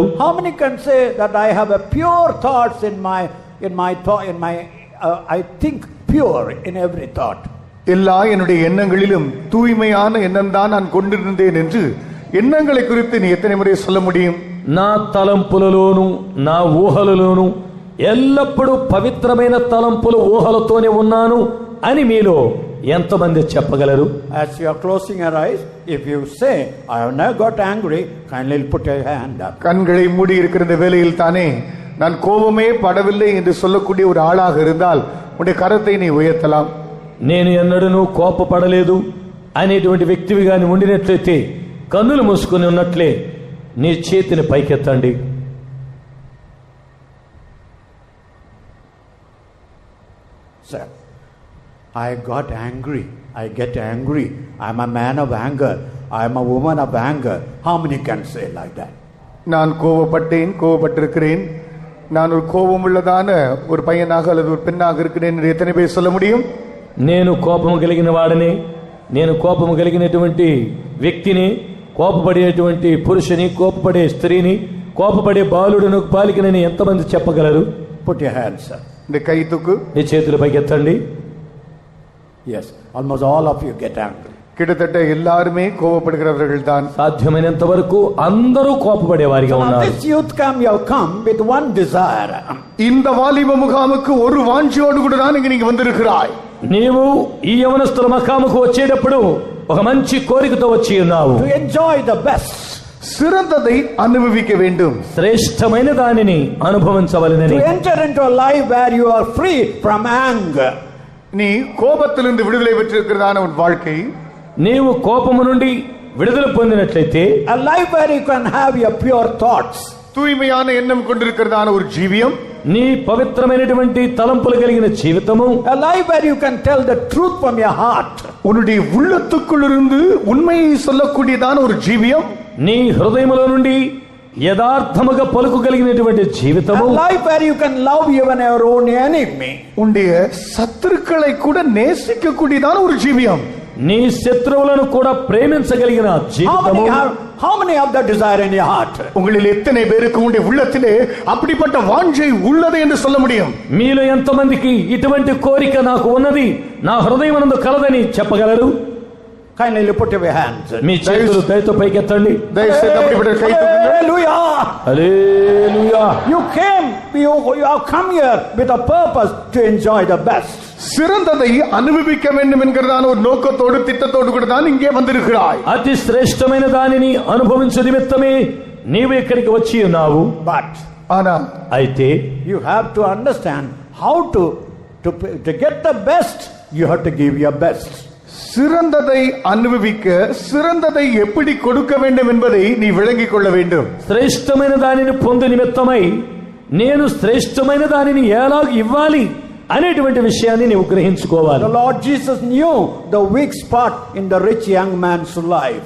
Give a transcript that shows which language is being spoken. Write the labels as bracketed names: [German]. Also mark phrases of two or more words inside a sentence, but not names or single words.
[English] How many can say that I have a pure thoughts I think pure in every thought? [Tamil] எல்லா என்னுடைய எண்ணங்களிலும் தூய்மையான எண்ணம் தான் நான் கொண்டிருந்தேன் என்று ఎన్నங்களை குறித்து நீ எத்தனை முறை சொல்ல முடியும்? [Telugu] నా తలంపులలోను నా ఊహలలోను ఎల్లప్పుడూ పవిత్రమైన తలంపులు ఊహలతోనే ఉన్నాను అని మీలో ఎంతమంది చెప్పగలరు? [English] As you are closing your eyes, if you say I have never got angry, kindly put your hand up. [Tamil] கண்களை மூடி இருக்கிற வேளையில் தானே நான் கோபமே పడவில்லை என்று சொல்லக்கூடிய ஒரு ஆளாக இருந்தால் உன்னுடைய కరத்தை நீ ఉయర్తலாம். [Telugu] నేను ఎన్నడూ కోపపడలేదు అనేటువంటి వ్యక్తివి గాని ఉండినట్లయితే కన్నులు మూసుకొని ఉన్నట్లే నీ చేతిని పైకెత్తండి. [English] Sir, I got angry. I get angry. I am a man of anger. I am a woman of anger. How many can say like that? [Tamil] நான் கோபப்பட்டிருக்கிறேன், நான் ஒரு கோபமுள்ளதான ஒரு பையனாக அல்லது ஒரு பெண்ணாக இருக்கிறேன் என்று எத்தனை பேர் சொல்ல முடியும்? [Telugu] నేను కోపము కలిగిన వాడిని, నేను కోపము కలిగినటువంటి వ్యక్తిని, కోపపడేటువంటి పురుషుని, కోపపడే స్త్రీని, కోపపడే బాలుడును పాలికనని ఎంతమంది చెప్పగలరు? [English] Put your hands, sir. [Tamil] இந்த கை தூக்கு. [Telugu] నీ చేతులు పైకెత్తండి. [English] Yes, almost all of you get angry. [Tamil] கிட்டத்தட்ட எல்லாருமே கோபப்படுகிறவர்கள் தான். [Telugu] సాధ్యమైనంత వరకు అందరూ కోపపడే వారిగా ఉన్నారు. [English] This youth camp you have come with one desire. [Tamil] இந்த வாலிப முகாமுக்கு ஒரு வாஞ்சியோடு கூட தான் இங்க நீங்க வந்திருக்கிறாய். [Telugu] నీవు ఈ యవనస్తుల మకాముకు వచ్చేటప్పుడు ఒక మంచి కోరికతో వచ్చి ఉన్నావు. [English] To enjoy the best. [Tamil] சிறந்ததை அனுபவிக்க வேண்டும். [Telugu] శ్రేష్టమైన దానిని అనుభవించవలెనని. [English] To enter into a life where you are free from anger. [Tamil] நீ கோபத்திலிருந்து விடுதலை பெற்றிருக்கிறதான ஒரு வாழ்க்கை, [Telugu] నీవు కోపము నుండి విడుదల పొందినట్లయితే [English] a life where you can have your pure thoughts. [Tamil] தூய்மையான எண்ணம் கொண்டிருக்கிறதான ஒரு ஜீவியம், [Telugu] నీ పవిత్రమైనటువంటి తలంపులు కలిగిన జీవితము, [English] a life where you can tell the truth from your heart. [Tamil] உன்னுடைய உள்ளத்துக்குள்ளிருந்து உண்மையை சொல்லக்கூடியதான ஒரு ஜீவியம், [Telugu] నీ హృదయములో నుండి యథార్థముగా పలుకుగలిగినటువంటి జీవితము, [English] A life where you can love even your own enemy. [Tamil] உன்னுடைய சத்துருக்களை கூட நேசிக்கக்கூடியதான ஒரு ஜீவியம், [Telugu] నీ శత్రువులను కూడా ప్రేమించగలిగిన జీవితము. [English] How many have that desire in your heart? [Tamil] உங்களில் எத்தனை பேருக்கு உங்களுடைய உள்ளத்திலே அப்படிப்பட்ட வாஞ்சை உள்ளது என்று சொல்ல முடியும்? [Telugu] మీలో ఎంతమందికి ఇటువంటి కోరిక నాకు ఉన్నది, నా హృదయమునందు కలదని చెప్పగలరు? [English] Kindly put your hands. [Telugu] మీ చేతులు దయతో పైకెత్తండి. [Tamil] దయచేసి அப்படிப்பட்ட கை தூக்குங்க. [English] Hallelujah. [Telugu] హల్లెలూయా. [English] You have come here with a purpose to enjoy the best. [Tamil] சிறந்ததை அனுபவிக்க வேண்டும் என்கிறதான ஒரு நோக்கத்தோடு திட்டத்தோடு கூட தான் இங்கே வந்திருக்கிறாய். [Telugu] అతి శ్రేష్టమైన దానిని అనుభవించు నిమిత్తమే నీవు ఇక్కడికి వచ్చి ఉన్నావు. [English] But [Tamil] ஆனா [Telugu] అయితే [English] you have to understand how to get the best. You have to give your best. [Tamil] சிறந்ததை அனுபவிக்க சிறந்ததை எப்படி கொடுக்க வேண்டும் என்பதை நீ விளங்கிக் கொள்ள வேண்டும். [Telugu] శ్రేష్టమైన దానిని పొందు నిమిత్తమై నేను శ్రేష్టమైన దానిని ఎలా ఇవ్వాలి అనేటువంటి విషయాన్ని నీవు గ్రహించుకోవాలి. [English] The Lord Jesus knew the weak spot in the rich young man's life.